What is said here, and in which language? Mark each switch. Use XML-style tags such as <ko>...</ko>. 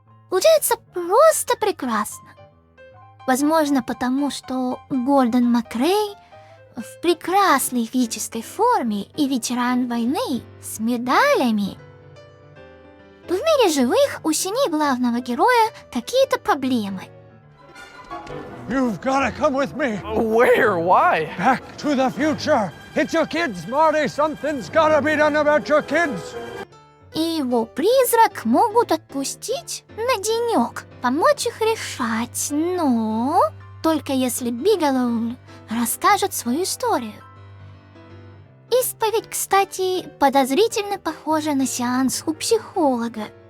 <ru>Получается просто прекрасно. Возможно, потому что Гордон Макрей в прекрасной физической форме и ветеран войны с медалями. В мире живых у семьи главного героя какие-то проблемы.</ru> <en>You've gotta come with me. Where? Why? Back to the future. It's your kids, Marty. Something's gotta be done about your kids.</en> <ru>И его призрак могут отпустить на денек, помочь их решать, но только если Бигелоу расскажет свою историю. Исповедь, кстати, подозрительно похожа на сеанс у психолога,</ru>